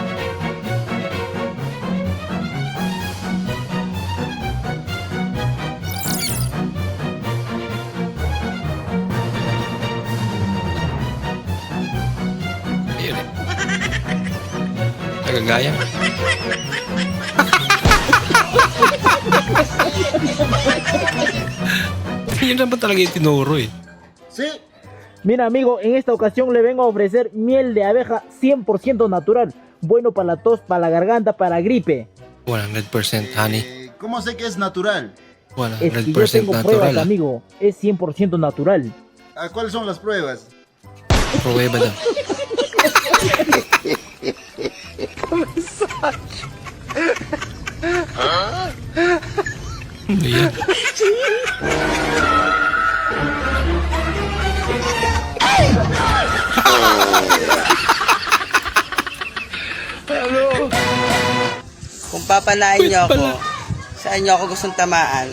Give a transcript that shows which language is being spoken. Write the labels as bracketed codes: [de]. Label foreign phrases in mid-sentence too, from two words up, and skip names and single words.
[tl] Ayun eh. Nagagaya. Yun naman talaga yung tinuro eh. [es] Si, Mira amigo, en esta ocasión le vengo a ofrecer miel de abeja 100% natural, bueno para la tos, para la garganta, para la gripe. [en] 100% honey. [es] ¿cómo sé que es natural? Es que yo 100% tengo pruebas natural ah. amigo, es 100% natural. ¿Cuáles son las pruebas? [tl] Prueba daw. Ano yan? Kung papanain niyo ako, saan niyo ako gustong tamaan?